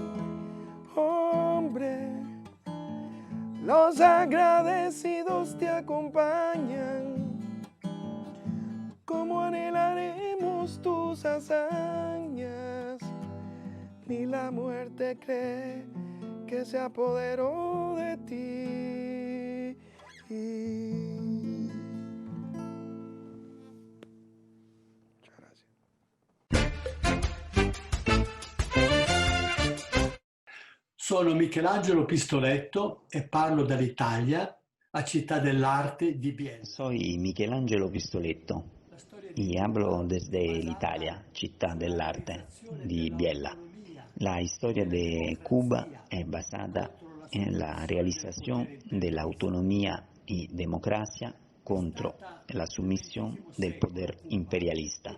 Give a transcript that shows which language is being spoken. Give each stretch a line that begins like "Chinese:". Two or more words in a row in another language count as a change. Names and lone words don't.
Spanish: Hombre, los agradecidos te acompañan, como anhelaremos tus hazañas, ni la muerte cree que se apoderó de ti. Muchas gracias.
Italian: Sono Michelangelo Pistoletto e parlo dall'Italia, a Città dell'Arte di Biella.
Spanish: Soy Michelangelo Pistoletto y hablo desde Italia, Città dell'Arte di Biella. La historia de Cuba es basada en la realización de la autonomía y democracia contra la sumisión del poder imperialista.